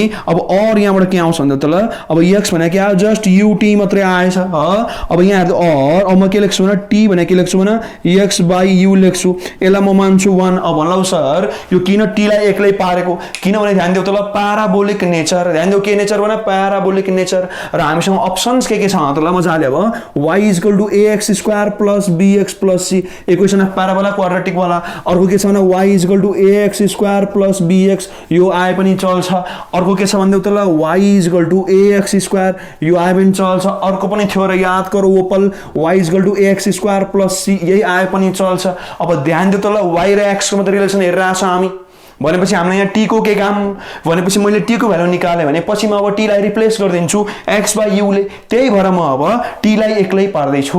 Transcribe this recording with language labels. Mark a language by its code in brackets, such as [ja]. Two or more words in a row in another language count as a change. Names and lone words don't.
[ne] अब और यहाँबाट के आउँछ भन्दा त ल अब x भने के आयो जस्ट ut मात्रै आएछ अब यहाँ हेर्दा और अब म के लेख्छु भने t भने के लेख्छु भने x/u लेख्छु यसलाई म मान्छु 1। अब भन्नु सर यो किन t लाई एक्लै पारेको किनभने ध्यान दिउ त ल [en] parabolic nature [ne] ध्यान दिउ के नेचर भने [en] parabolic nature [ne] र हामीसँग अप्सन्स के छ त ल मजाले अब y = ax² + bx + c [en] equation of parabola quadratic [ne] वाला। अर्को के छ भने y = ax² + bx यो आए पनि चल्छ। अर्को के छ भन्दिउ त ल y = ax² यो आए पनि चल्छ। अर्को पनि थियो र याद गरौ ओपल y = ax² + c यही आए पनि चल्छ। अब ध्यान दिउ त ल y र x को मात्र रिलेसन हेरिरहेको छ हामी भनेपछि हामीलाई यहाँ t को के काम भनेपछि मैले t को भ्यालु निकाले भने पछि म अब t लाई रिप्लेस गरिदिन्छु x/u ले त्यही भएर म अब t लाई एक्लै पार्दै छु।